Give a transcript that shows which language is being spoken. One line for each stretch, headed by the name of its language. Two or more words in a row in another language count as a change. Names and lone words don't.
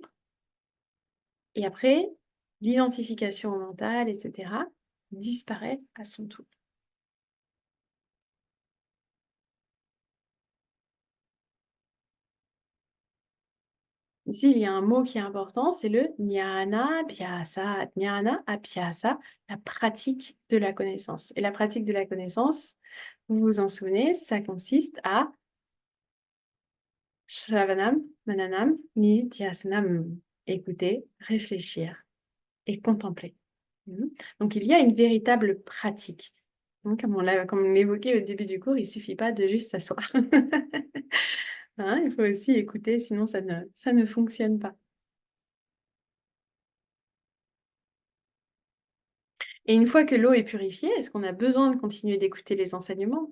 French: Et après, l'identification au mental, etc., disparaît à son tour. Ici, il y a un mot qui est important, c'est le
Sanskrit: jnana abhyasa. Jnana abhyasa,
French: la pratique de la connaissance. Et la pratique de la connaissance, vous vous en souvenez, ça consiste à
Sanskrit: shravanam, mananam, nidhyasanam,
French: écouter, réfléchir et contempler. Donc, il y a une véritable pratique. Donc, comme on l'évoquait au début du cours, il ne suffit pas de juste s'asseoir. Il faut aussi écouter, sinon ça ne fonctionne pas. Et une fois que l'eau est purifiée, est-ce qu'on a besoin de continuer d'écouter les enseignements?